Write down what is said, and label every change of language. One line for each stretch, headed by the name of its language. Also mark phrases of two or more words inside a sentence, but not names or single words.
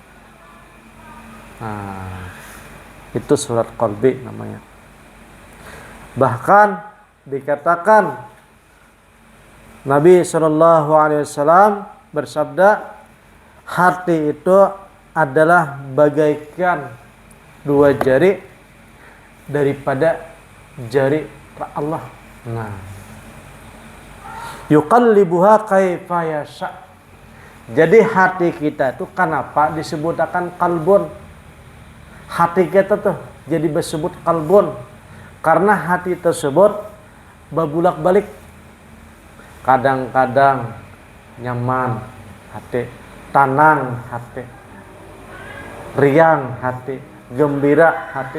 Indonesian: Nah, itu sholat qalbi namanya. Bahkan dikatakan Nabi SAW bersabda, hati itu adalah bagaikan dua jari daripada jari Allah.
Arabic: Nah, يقلبها كيف يشاء.
Indonesian: Jadi hati kita itu kenapa disebutkan kalbun? Hati kita tuh jadi disebut kalbun karena hati tersebut berbulak-balik. Kadang-kadang nyaman hati, tenang hati, riang hati, gembira hati.